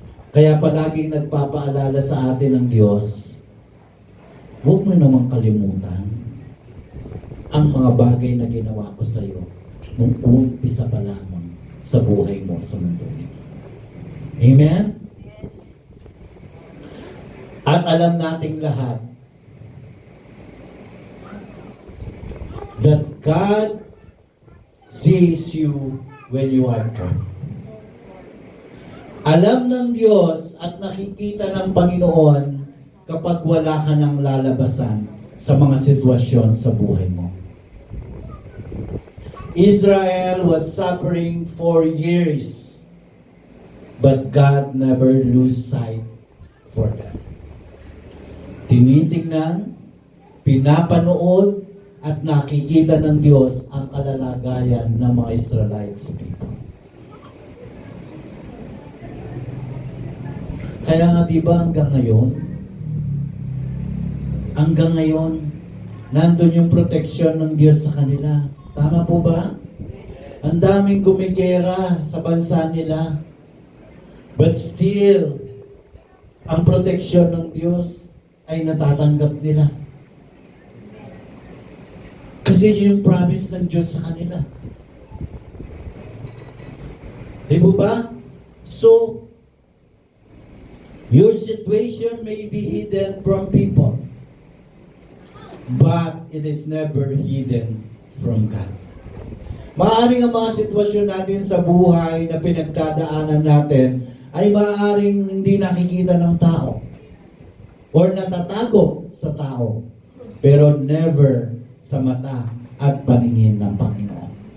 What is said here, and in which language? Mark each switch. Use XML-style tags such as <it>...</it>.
<tl>Kaya palaging nagpapaalala sa atin ng Diyos, huwag mo namang kalimutan ang mga bagay na ginawa ko sa iyo nung umpisa pa lamang sa buhay mo sa mundo nito. Amen?</tl> <en>At alam nating lahat that God sees you when you are drunk.</en> <tl>Alam ng Diyos at nakikita ng Panginoon kapag wala ka ng lalabasan sa mga sitwasyon sa buhay mo.</tl> <en>Israel was suffering for years, but God never lose sight for them.</en> <tl>Tinitingnan, pinapanood, at nakikita ng Diyos ang kalalagayan ng mga Israelites people. Kaya nga diba hanggang ngayon, nandun yung proteksyon ng Diyos sa kanila. Tama po ba? Ang daming gumigera sa bansa nila. But still, ang proteksyon ng Diyos ay natatanggap nila. Kasi yung promise ng Diyos sa kanila. Di po ba?</tl> <en>So, your situation may be hidden from people, but it is never hidden from God.</en> <tl>Maaaring ang mga sitwasyon natin sa buhay na pinagdadaanan natin ay maaaring hindi nakikita ng tao or natatago sa tao, pero never sa mata at paningin ng Panginoon.</tl>